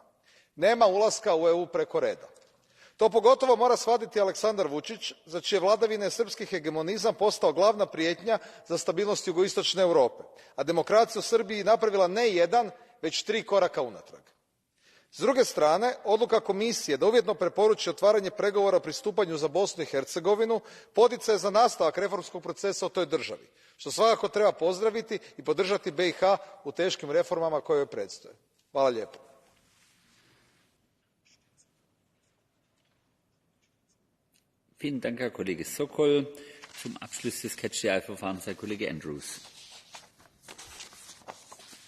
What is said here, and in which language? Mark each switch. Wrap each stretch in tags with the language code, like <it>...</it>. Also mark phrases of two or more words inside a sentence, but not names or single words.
<hr>Nema ulaska u EU preko reda. To pogotovo mora shvatiti Aleksandar Vučić, za čije vladavine je srpski hegemonizam postao glavna prijetnja za stabilnost jugoistočne Europe, a demokracija u Srbiji napravila ne jedan, već 3 koraka unatrag. S druge strane, odluka Komisije da uvjetno preporuči otvaranje pregovora o pristupanju za Bosnu i Hercegovinu poticaj je za nastavak reformskog procesa u toj državi, što svakako treba pozdraviti i podržati BiH u teškim reformama koje joj predstoje. Hvala lijepo.</hr> <de>Vielen Dank, Herr Kollege Sokol. Zum Abschluss des Catch-the-Eye-Verfahrens Herr Kollege Andrews.</de>